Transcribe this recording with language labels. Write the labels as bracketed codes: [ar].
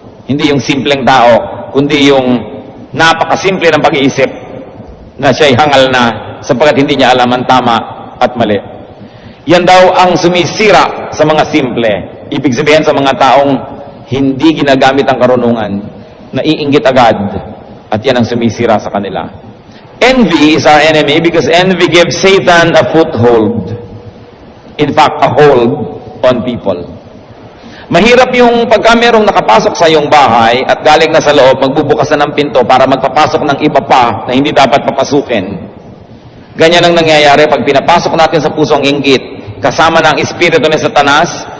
[tl] Hindi yung simpleng tao, kundi yung napakasimple ng pag-iisip na siya'y hangal na sapagkat hindi niya alam ang tama at mali. Yan daw ang sumisira sa mga simple. Ibig sabihin sa mga taong hindi ginagamit ang karunungan, naiinggit agad, at yan ang sumisira sa kanila. [en] Envy is our enemy because envy gives Satan a foothold. In fact, a hold on people. [tl] Mahirap yung pagka merong nakapasok sa iyong bahay at galing na sa loob, magbubukas na ng pinto para magpapasok ng iba pa na hindi dapat papasukin. Ganyan ang nangyayari pag pinapasok natin sa puso ang inggit, kasama ng espiritu ni Satanas,